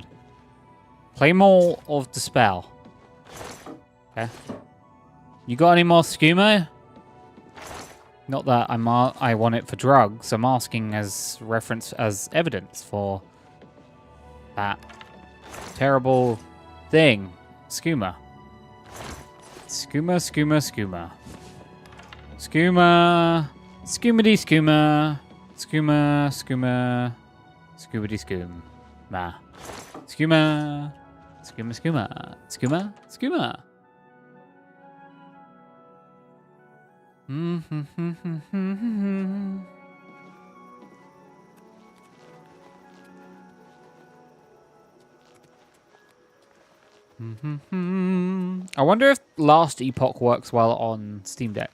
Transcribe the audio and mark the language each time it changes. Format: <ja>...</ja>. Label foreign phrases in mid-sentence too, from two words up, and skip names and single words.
<en>Play more of the spell. Okay. You got any more skooma? Not that I want it for drugs. I'm asking as reference, as evidence for that terrible thing. Skooma. Skooma, skooma, skooma. Skooma. Skoomity skooma. Skooma, skooma. Scoobity skoom. Ma. Skooma. Skooma, skooma. Skooma, skooma. I wonder if Last Epoch works well on Steam Deck.</en>